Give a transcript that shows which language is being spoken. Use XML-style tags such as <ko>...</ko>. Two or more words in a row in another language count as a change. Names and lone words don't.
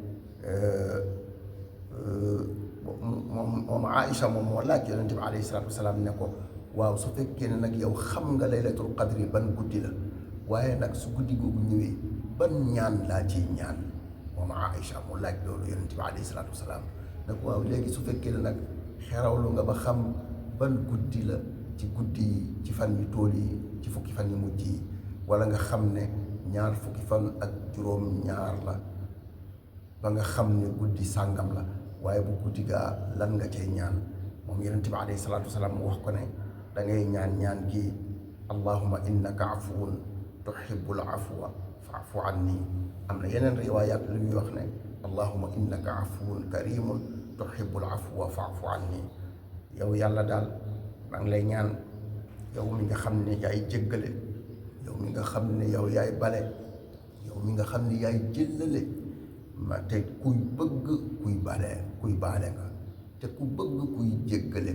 <wo>moom Aïcha moom moo laaj yonent bi</wo> <ar>عليه الصلاة والسلام</ar> <wo>ne ko waaw su fekkee ne nag yow xam nga</wo> <ar>ليلة القدر</ar> <wo>ban guddi la waaye nag su guddi googu ñëwee ban ñaan laa ciy ñaan moom Aïcha mu laaj loolu yonent bi</wo> <ar>عليه الصلاة والسلام</ar> <wo>nag waaw léegi su fekkee ne nag xerawlu nga ba xam ban guddi la ci guddi yi ci fan yu tool yi ci fukki fan yu mujj yi wala nga xam ne ñaar fukki fan ak juróom ñaar la ba nga xam ne guddi sàngam la waaye bu guddi gaa lan nga cay ñaan moom yonent bi</wo> <ar>عليه الصلاة والسلام</ar> <wo>mu wax ko ne da ngay ñaan gi</wo> <ar>اللهم إنك عفو تحب العفو فاعف عني</ar> <wo>am na yeneen riwaayaat lu ñuy wax ne</wo> <ar>اللهم إنك عفو كريم تحب العفو فاعف عني</ar> <wo>yow yàlla daal maa ngi lay ñaan yow mi nga xam ne yaay jéggale yow mi nga xam ne yow yaay bale yow mi nga xam ne yaay jëllale ma te kuy bëgg kuy baale nga te ku bëgg kuy jéggale</wo>